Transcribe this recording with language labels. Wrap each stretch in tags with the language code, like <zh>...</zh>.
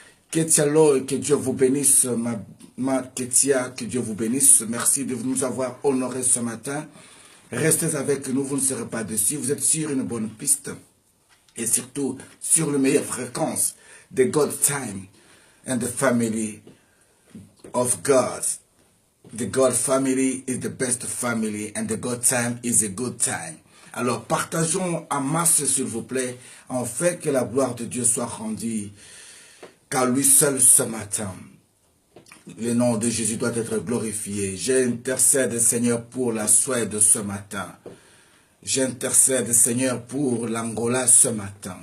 <fr>Ketialo, que Dieu vous bénisse, ma Ketia, que Dieu vous bénisse. Merci de nous avoir honorés ce matin. Restez avec nous, vous ne serez pas déçus. Vous êtes sur une bonne piste et surtout sur la meilleure fréquence de</fr> <en>God Time and the family of God. The God family is the best family and the God time is a good time.</en> <fr>Alors partageons en masse s'il vous plaît, en fait que la gloire de Dieu soit rendue qu'à lui seul ce matin. Le nom de Jésus doit être glorifié. J'intercède Seigneur pour la Suède ce matin. J'intercède Seigneur pour l'Angola ce matin.</fr>